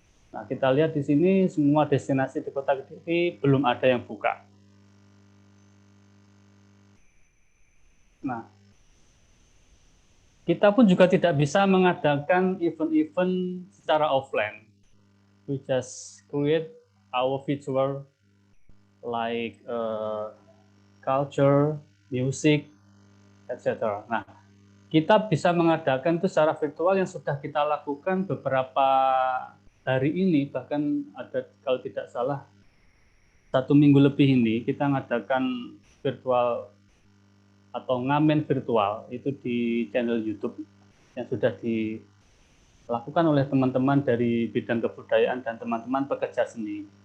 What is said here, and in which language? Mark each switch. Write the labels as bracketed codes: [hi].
[id] Nah, kita lihat di sini semua destinasi di Kota Kediri belum ada yang buka. Nah, kita pun juga tidak bisa mengadakan event-event secara offline. [en] We just create our virtual like culture, music, etc. [id] Nah, kita bisa mengadakan itu secara virtual yang sudah kita lakukan beberapa hari ini, bahkan ada kalau tidak salah 1 minggu lebih ini kita mengadakan virtual atau ngamen virtual itu di channel YouTube yang sudah dilakukan oleh teman-teman dari bidang kebudayaan dan teman-teman pekerja seni.